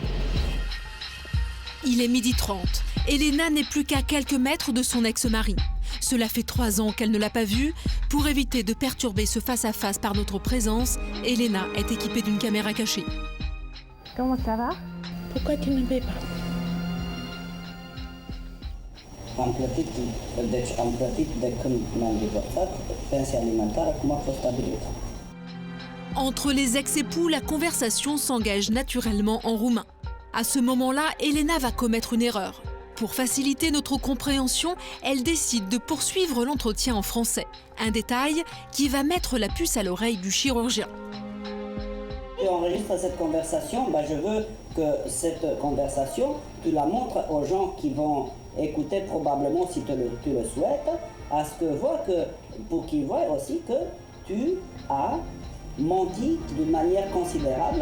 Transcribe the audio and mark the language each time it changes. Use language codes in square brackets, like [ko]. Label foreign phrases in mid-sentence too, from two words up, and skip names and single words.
[fr] Il est 12h30. Elena n'est plus qu'à quelques mètres de son ex-mari. Cela fait 3 ans qu'elle ne l'a pas vu. Pour éviter de perturber ce face-à-face par notre présence, Elena est équipée d'une caméra cachée. Comment ça va? Pourquoi tu ne payes pas? [ro] Am plătit de când mi-am divorțat pensia alimentară cum a fost stabilită. [fr] Entre les ex-époux, la conversation s'engage naturellement en roumain. À ce moment-là, Elena va commettre une erreur. Pour faciliter notre compréhension, elle décide de poursuivre l'entretien en français. Un détail qui va mettre la puce à l'oreille du chirurgien. Tu enregistres cette conversation, je veux que cette conversation, tu la montres aux gens qui vont écouter probablement, si tu le souhaites, à ce que pour qu'ils voient aussi que tu as menti d'une manière considérable.